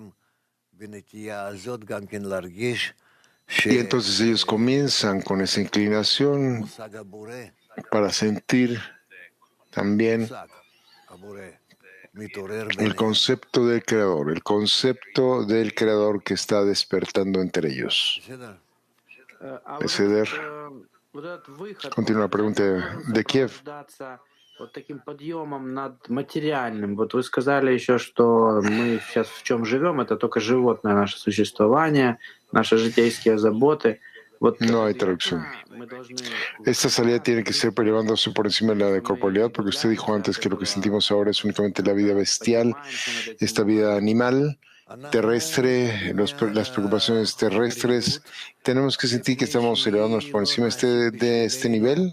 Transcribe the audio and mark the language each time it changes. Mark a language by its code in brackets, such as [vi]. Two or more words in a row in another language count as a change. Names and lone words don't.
[es] Y entonces ellos comienzan con esa inclinación para sentir también el concepto del creador que está despertando entre ellos. Ceder. Continúa la pregunta de Kiev. [ru] Вот таким подъемом над материальным. Вот вы сказали еще, что мы сейчас в чем живем, это только животное наше существование, наши житейские заботы. Вот [es] no hay traducción. Esta salida tiene que ser elevándose por encima de la corporalidad, porque usted dijo antes que lo que sentimos ahora es únicamente la vida bestial, esta vida animal, terrestre, las preocupaciones terrestres. Tenemos que sentir que estamos elevándonos por encima de este nivel.